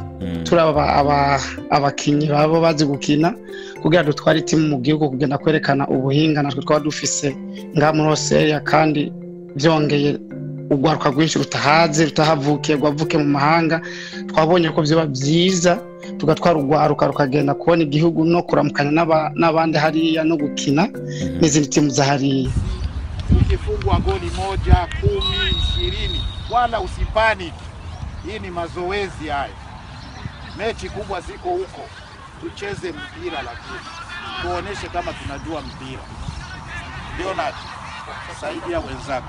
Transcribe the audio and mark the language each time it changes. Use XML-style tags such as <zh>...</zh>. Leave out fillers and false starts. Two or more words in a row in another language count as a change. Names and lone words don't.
<rn>Turaba abakinyi babo bazi gukina kugira dutware timu mu gihugu kugenda kwerekana ubuhinga natwe twaba dufise nga muri Australia, kandi byongeye Urwaruka rwinshi rutahavukiye rwavuke mu mahanga. Twabonye ko byoba byiza tugatwara Urwaruka rukagenda kubona igihugu no kuramukanya n'abandi hariya no gukina n'izindi timu za hariya.</rn> <sw>Ukifungwa goli 1, 10, 20 wala usipani. Hii ni mazoezi haya. Mechi kubwa ziko huko. Tucheze mpira, lakini tuoneshe kama tunajua mpira. Ndio na kusaidia wenzako.</sw>